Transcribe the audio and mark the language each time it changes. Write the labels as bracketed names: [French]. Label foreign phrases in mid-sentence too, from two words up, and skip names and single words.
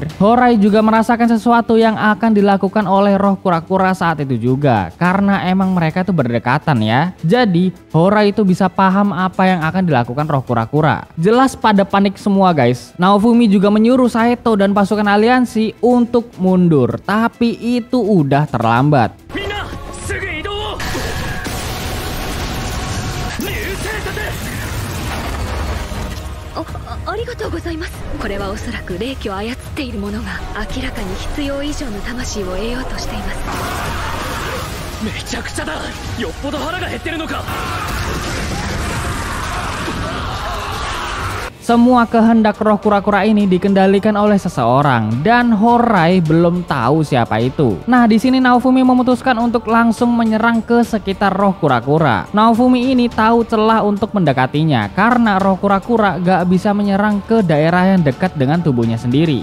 [Indonesian] Horai juga merasakan sesuatu yang akan dilakukan oleh roh kura-kura saat itu juga, karena emang mereka tuh berdekatan ya. Jadi Horai itu bisa paham apa yang akan dilakukan roh kura-kura. Jelas pada panik semua guys. Naofumi juga menyuruh Saito dan pasukan aliansi untuk mundur, tapi itu udah terlambat. [Japanese] ありがとうございます。これはおそらく霊気を操っている者が明らかに必要以上の魂を得ようとしています。めちゃくちゃだ。よっぽど腹が減ってるのか。 [Indonesian] Semua kehendak roh kura-kura ini dikendalikan oleh seseorang dan Horai belum tahu siapa itu. Nah, di sini Naofumi memutuskan untuk langsung menyerang ke sekitar roh kura-kura. Naofumi ini tahu celah untuk mendekatinya karena roh kura-kura gak bisa menyerang ke daerah yang dekat dengan tubuhnya sendiri.